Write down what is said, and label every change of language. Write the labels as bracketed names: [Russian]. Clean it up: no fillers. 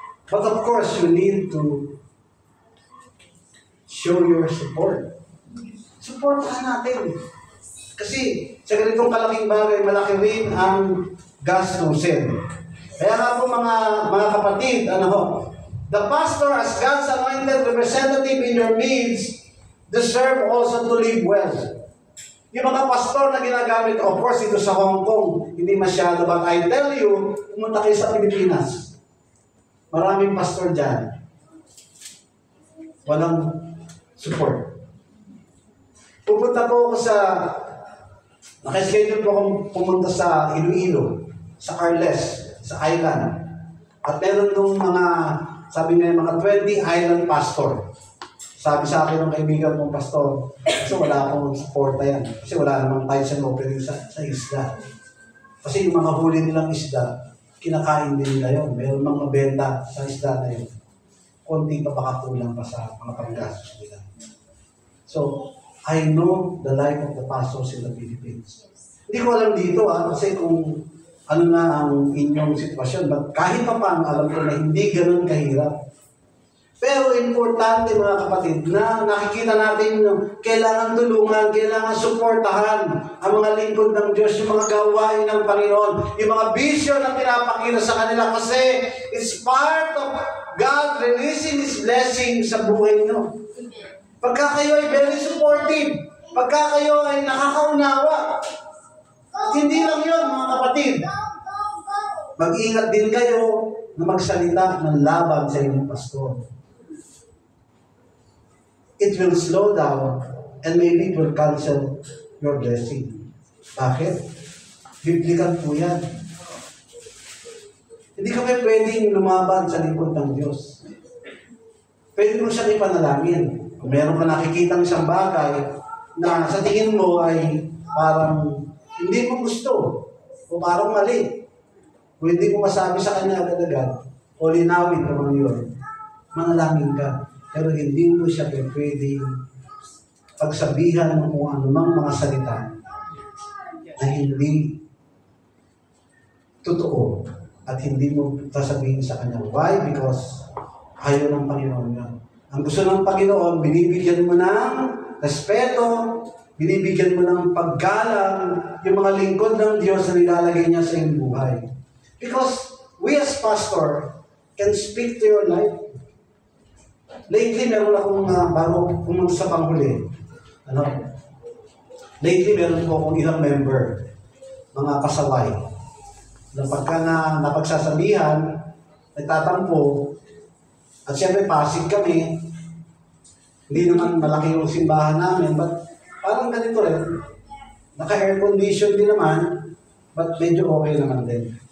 [English] But of course, you need to show your support. [Filipino] Supportahan natin. Kasi sa ganitong kalaking bagay, malaki rin ang gastusin. Kaya nga po mga kapatid, [English] the pastor as God's anointed representative in your midst deserve also to live well. [Filipino] Yung mga pastor na ginagamit, [English] of course, [Filipino] dito sa Hong Kong, hindi masyado. [English] But I tell you, [Filipino] pumunta kayo sa Pilipinas. Maraming pastor dyan. Walang support. Pupunta po ako nakaschedule po akong pumunta sa Iloilo, sa Arles, sa island. At meron nung sabi nga mga 20 island pastor. Sabi sa akin ng kaibigan kong pastor, kasi wala akong suporta yan. Kasi wala namang [English] tithes and offering [Filipino] sa isla. Kasi yung mga huli nilang isda, kinakain din nila yun. Meron mga mabenta sa isda na yun. Konti pa baka kulang pa sa mga panggastos nila. [English] So, I know the life of the pastors in the Philippines. [Filipino] Hindi ko alam dito kasi kung ano na ang inyong sitwasyon. But kahit pa paano, alam ko na hindi ganun kahirap. Pero importante mga kapatid na nakikita natin kailangan tulungan, kailangan suportahan ang mga lingkod ng Diyos, yung mga gawain ng Panginoon, yung mga vision na pinapakita sa kanila kasi [English] it's part of God releasing His blessing [Filipino] sa buhay nyo. Pagka kayo ay [English] very supportive, [Filipino] pagka kayo ay nakakaunawa, at hindi lang yun mga kapatid, mag-ingat din kayo na magsalita ng laban sa inyong pastor. [English] It will slow down and maybe it will cancel your blessing. [Filipino] Bakit? Biblical po yan. Hindi kami pwedeng lumaban sa likod ng Diyos. Pwede mo siyang ipanalangin. Kung meron ka nakikitang isang bagay na sa tingin mo ay parang hindi mo gusto o parang mali. Kung hindi mo masabi sa kanya agad-agad o linawin ka mga yun, manalangin ka. Pero hindi mo siya pwedeng pagsabihan ng kung anumang mga salita na hindi totoo at hindi mo sasabihin sa kanya. [English] Why? [Filipino] Because ayaw ng Panginoon yun. Ang gusto ng Panginoon, binibigyan mo ng respeto, binibigyan mo ng paggalang yung mga lingkod ng Diyos na nilalagay niya sa iyong buhay. [English] Because we as pastor can speak to your life. [Filipino] Lately, meron akong bago pumunta sa panghuli. Lately, meron po akong ilang member, mga kasaway, na pagka napagsasabihan, nagtatampo, at siyempre Pasig kami, hindi naman malaki yung simbahan namin, but parang ganito rin, naka-air condition din naman, but medyo okay naman din.